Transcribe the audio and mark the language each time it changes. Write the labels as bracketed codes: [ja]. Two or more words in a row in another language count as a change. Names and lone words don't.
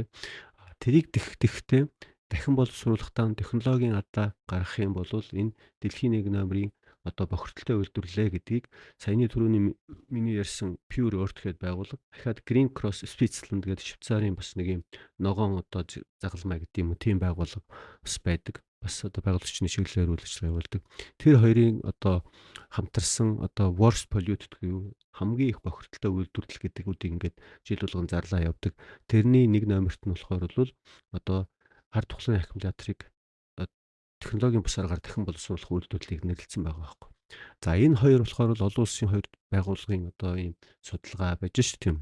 [mn] Тэрийг тэгхдээ дахин боловсруулахдаа технологийн алдаа гаргах юм бол энэ дэлхийн 1 номерын одоо бохирдолтой үйлдвэрлэлээ гэдгийг саяны түрүүний миний ярьсан Pure Earth гэдэг байгууллага дахиад Green Cross Switzerland гэдэг Швейцарын бас нэг юм ногоон одоо загалмай гэдэг юм уу тийм байгууллага бас байдаг. Бас одоо байгуулагчны чиглэлээр үйл ажиллагаа явуулдаг. Тэр хоёрын одоо хамтарсан одоо [en] worst polluted [mn] гэв хамгийн их бохирдолтой үйлдвэрлэл гэдэгүүдийг ингээд жил болгон зарлаа явдаг. Тэрний 1 номерт нь болохоор бол одоо хар тухлын аккумуляторыг технологийн бус аргаар дахин боловсруулах үйлдвэрлэлийг нэрлэлсэн байгаа байхгүй. За энэ хоёр болохоор бол олон улсын хоёр байгууллагын одоо ийм судалгаа байж шүү тийм.